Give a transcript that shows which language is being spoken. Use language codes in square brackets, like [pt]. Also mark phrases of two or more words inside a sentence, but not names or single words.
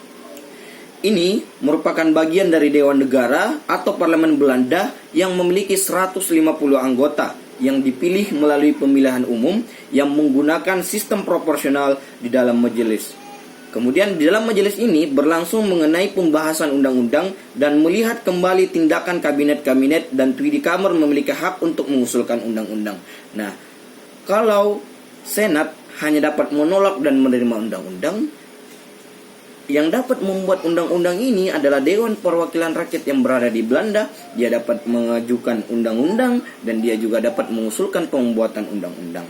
[id] Ini merupakan bagian dari Dewan Negara atau Parlemen Belanda yang memiliki 150 anggota yang dipilih melalui pemilihan umum yang menggunakan sistem proporsional di dalam majelis. Kemudian di dalam majelis ini berlangsung mengenai pembahasan undang-undang dan melihat kembali tindakan kabinet-kabinet, dan Tweede Kamer memiliki hak untuk mengusulkan undang-undang. Nah, kalau Senat hanya dapat menolak dan menerima undang-undang, yang dapat membuat undang-undang ini adalah Dewan Perwakilan Rakyat yang berada di Belanda. Dia dapat mengajukan undang-undang dan dia juga dapat mengusulkan pembuatan undang-undang.